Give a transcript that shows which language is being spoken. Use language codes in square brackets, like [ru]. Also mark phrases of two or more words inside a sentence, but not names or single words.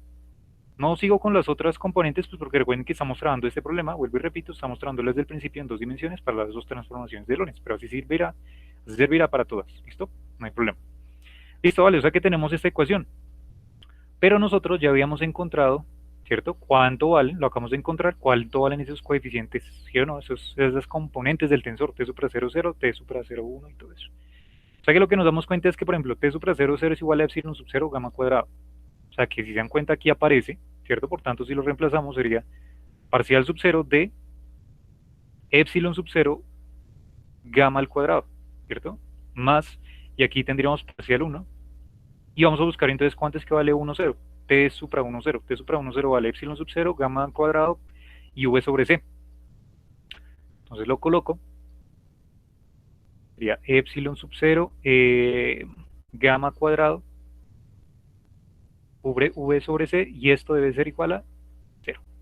[es] No sigo con las otras componentes, pues porque recuerden que estamos trabajando este problema, vuelvo y repito, estamos trabajando desde el principio en 2 dimensiones para las 2 transformaciones de Lorentz, pero así servirá para todas, ¿listo? No hay problema. Listo, vale, o sea que tenemos esta ecuación, pero nosotros ya habíamos encontrado, ¿cierto? ¿Cuánto valen? Lo acabamos de encontrar, ¿cuánto valen esos coeficientes? ¿Sí o no? Esas componentes del tensor, t supra 0, 0, t supra 0, 1 y todo eso. O sea que lo que nos damos cuenta es que, por ejemplo, t supra 0, 0 es igual a epsilon sub 0 gamma cuadrado. O sea que si se dan cuenta aquí aparece, ¿cierto? Por tanto, si lo reemplazamos sería parcial sub 0 de epsilon sub 0 gamma al cuadrado, ¿cierto? Más, y aquí tendríamos parcial 1, y vamos a buscar entonces cuánto es que vale 1, 0. T supra 1, 0. T supra 1, 0 vale epsilon sub 0, gamma al cuadrado, y v sobre c. Entonces lo coloco, sería epsilon sub 0, gamma cuadrado, v sobre c, y esto debe ser igual a 0.